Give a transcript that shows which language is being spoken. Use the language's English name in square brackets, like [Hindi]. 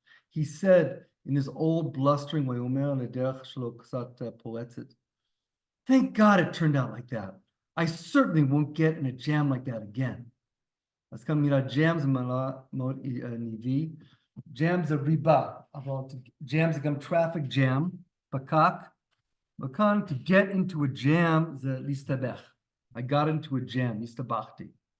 [English] He said in his old blustering way, thank God it turned out like that. I certainly won't get in a jam like that again. [Hebrew] אז כאן מילה jam זה מילה מאוד ניבי. jam זה ריבה, אבל jam זה גם traffic jam, פקק. וכאן, to get into a jam זה להסתבך. [English] I got into a jam, [Hebrew] הסתבכתי.